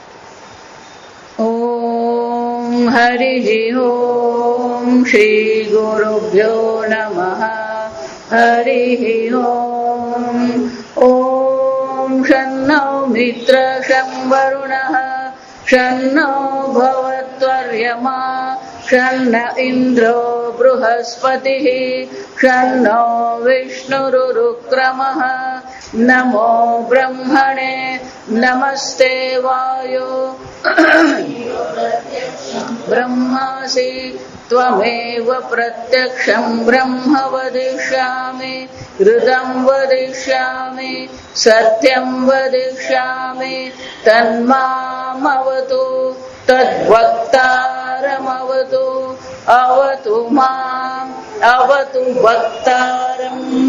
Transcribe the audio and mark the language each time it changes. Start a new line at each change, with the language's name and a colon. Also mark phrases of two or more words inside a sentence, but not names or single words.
Sanskrit: ઓમ હરિ ઓમ શ્રી ગુરુભ્યો નમઃ. હરિ ઓમ. ઓમ શન્નો મિત્ર શં વરુણઃ શન્નો ભવત્વર્યમા शन्न इन्द्रो बृहस्पतिः शन्नो विष्णुरुक्रमः. नमो ब्रह्मणे नमस्ते वायो ब्रह्मासि त्वमेव प्रत्यक्षं ब्रह्म वदिष्यामि हृदं वदिष्यामि सत्यं वदिष्यामि तन्मामवतु तद्वक्तारमवतु अवतु माम् अवतु वक्तारम्.